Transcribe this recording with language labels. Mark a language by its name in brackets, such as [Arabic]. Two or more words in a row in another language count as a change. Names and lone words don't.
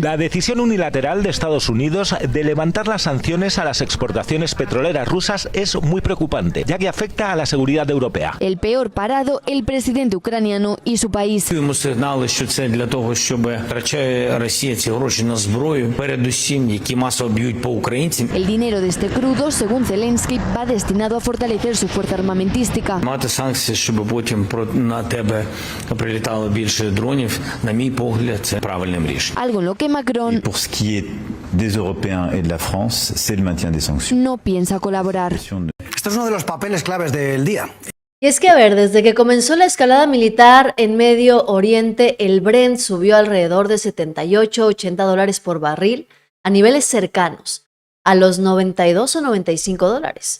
[Spanish] La decisión unilateral de Estados Unidos de levantar las sanciones a las exportaciones petroleras rusas es muy preocupante, ya que afecta a la seguridad europea. El peor parado, el presidente ucraniano y su país. El dinero de este crudo, según Zelensky, va destinado a fortalecer su fuerza armamentística. [Ukrainian] Щоб потім на тебе прилітало більше дронів, на мій погляд, це правильним рішенням. [Spanish] Algo en lo que Macron, [French] pour ce qui est des Européens et de la France, c'est le maintien des sanctions. [Spanish] No piensa colaborar. Esto es uno de los papeles claves del día. Y es que, a ver, desde que comenzó la escalada militar en Medio Oriente, el Brent subió alrededor de $78-80 por barril a niveles cercanos a los $92 o $95.